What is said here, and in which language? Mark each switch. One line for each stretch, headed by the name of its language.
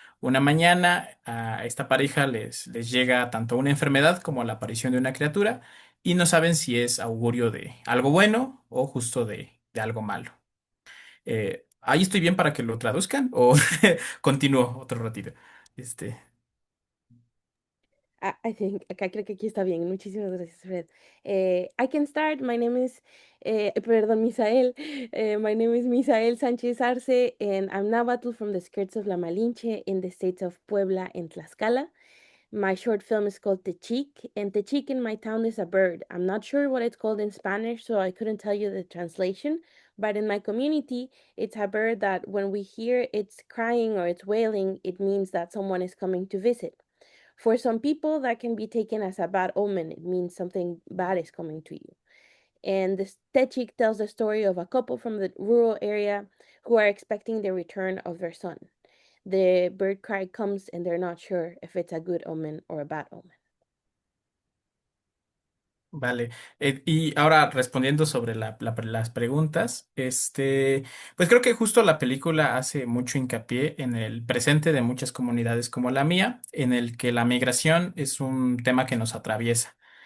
Spanish: Una mañana a esta pareja les llega tanto una enfermedad como la aparición de una criatura y no saben si es augurio de algo bueno o justo de algo malo. ¿Ahí estoy bien para que lo traduzcan o continúo otro ratito? Este,
English: I think,
Spanish: acá creo que aquí está bien. Muchísimas gracias, Fred.
English: I can start. My name is, perdón, Misael. My name is Misael Sánchez Arce, and I'm Nahuatl from the skirts of La Malinche in the states of Puebla and Tlaxcala. My short film is called Techic, and Techic in my town is a bird. I'm not sure what it's called in Spanish, so I couldn't tell you the translation. But in my community, it's a bird that when we hear it's crying or it's wailing, it means that someone is coming to visit. For some people, that can be taken as a bad omen. It means something bad is coming to you. And the Techik tells the story of a couple from the rural area who are expecting the return of their son. The bird cry comes and they're not sure if it's a good omen or a bad omen.
Spanish: vale. Y ahora respondiendo sobre las preguntas, pues creo que justo la película hace mucho hincapié en el presente de muchas comunidades como la mía, en el que la migración es un tema que nos atraviesa.